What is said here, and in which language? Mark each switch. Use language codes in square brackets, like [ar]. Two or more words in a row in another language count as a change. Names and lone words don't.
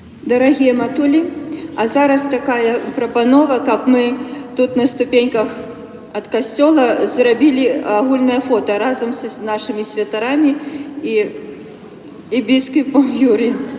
[uk] дорогі матулі, а зараз така пропанова, каб ми тут на ступеньках [be] ад касцёла зрабілі агульнае фота разам з нашымі святарамі і біскупом Юріем.